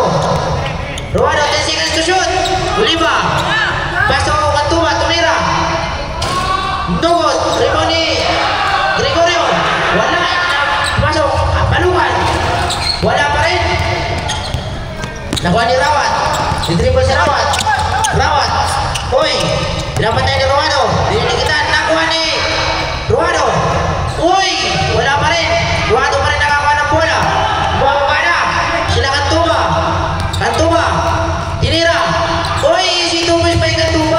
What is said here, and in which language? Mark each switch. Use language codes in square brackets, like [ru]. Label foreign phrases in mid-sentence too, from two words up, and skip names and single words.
[tl] Ruado. [en] 10 seconds to shoot. [tl] Uliba. Pasto Katuba. Tumira. Nugot. Rebound ni Gregorio. Wala. Pasok. Palugan. Wala pa rin. Nakuha ni Rawat. Di-dribble si Rawat. Rawat. Uy. Pinapatay ni Ruado. Dinikitan. Nakuha ni Ruado. Uy. Wala pa rin. Ruado pa rin nakakuha ng bola. Bumababa na. Sila Katuba. Katuba. Tinira. Uy. Si Tubis pa yung Katuba.